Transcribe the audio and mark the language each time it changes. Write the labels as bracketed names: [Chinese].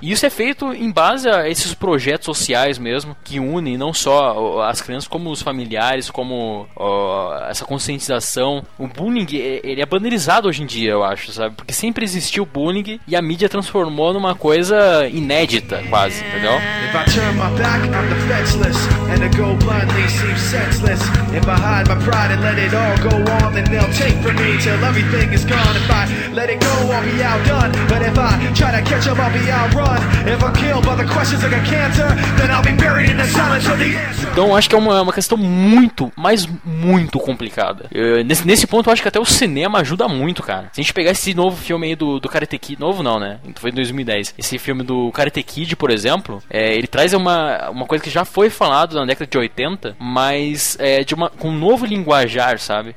[Portuguese] E isso é feito em base a esses projetos sociais mesmo, que unem não só as crianças, como os familiares, como essa conscientização. O bullying, ele é banalizado hoje em dia, eu acho, sabe? Porque sempre existiu bullying e a mídia transformou numa coisa inédita, quase, entendeu? [English] If I turn my back, I'm defenseless, and I go bluntly, seems senseless. If I hide my pride and let it all go on, then they'll take from me till everything is gone. If I let it go, I'll be outdone. But if I try to catch up, I'll be outrun. If I'm killed by the questions like a cancer, then I'll be buried in the silence of the answer. [Portuguese] Então, acho que é uma questão muito, mas muito complicada. Nesse ponto, eu acho que até o cinema ajuda muito, cara. Se a gente pegar esse novo filme aí do Karate Kid, novo não, né? Foi em 2010. Esse filme do Karate Kid, por exemplo, ele traz uma coisa que já foi falado na década de 80, mas com um novo linguajar, sabe?